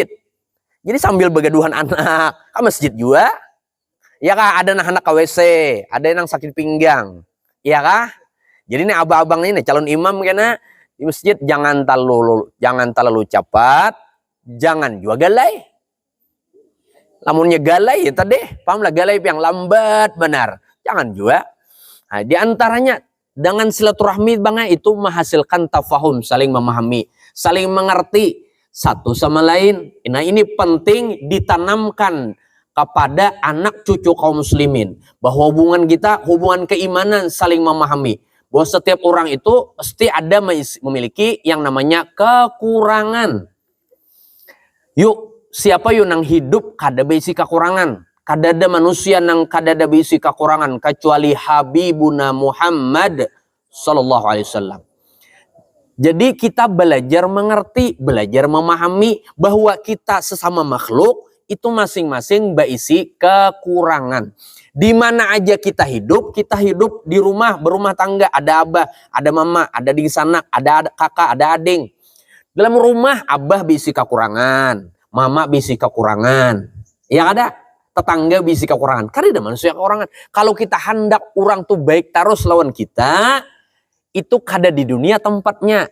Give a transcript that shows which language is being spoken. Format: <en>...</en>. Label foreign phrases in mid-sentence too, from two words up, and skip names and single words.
<id>Jadi sambil begaduhan anak ke masjid juga. Ya kah, ada nang hendak KWC, ada nang sakit pinggang. Ya kah? Jadi nih abang-abang ini calon imam kena di masjid jangan terlalu cepat, jangan juga galai.</id> <bjn>Lamunnya galai</bjn> <id>ya tadi, pahamlah galai yang lambat benar. Jangan juga. Nah, di antaranya dengan silaturahmi bang itu menghasilkan tafahum, saling memahami, saling mengerti satu sama lain. Nah ini penting ditanamkan kepada anak cucu kaum muslimin bahwa hubungan kita, hubungan keimanan saling memahami. Bahwa setiap orang itu pasti ada memiliki yang namanya kekurangan. Yuk, siapa yuk nang hidup kada berisi kekurangan? Kada ada manusia nang kada ada berisi kekurangan kecuali Habibuna Muhammad</id> <ar>صلى الله عليه وسلم.</ar> <id>Jadi kita belajar mengerti, belajar memahami bahwa kita sesama makhluk itu masing-masing berisi kekurangan. Di mana aja kita hidup di rumah, berumah tangga, ada abah, ada mama, ada adik sanak, ada kakak, ada ading. Dalam rumah abah berisi kekurangan, mama berisi kekurangan. Ya ada. Tetangga bisi kekurangan. Karena ada manusia kekurangan. Kalau kita hendak orang tuh baik terus lawan kita, itu kada di dunia tempatnya.</id>